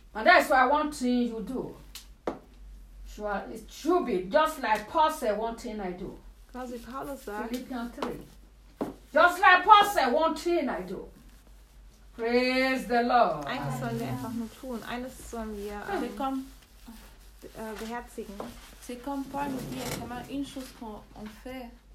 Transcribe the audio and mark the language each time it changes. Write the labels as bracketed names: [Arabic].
[English] And that's what I want to see you do. It should be just like Paul said, one thing I do. [German] Quasi Paulus sagt. [English] Philippians 3. Just like Paul said, one thing I do. Praise the Lord. [German] Eines sollen wir einfach nur tun. Eines sollen wir beherzigen. [French] C'est comme Paul nous dit, il y a vraiment une chose qu'on fait.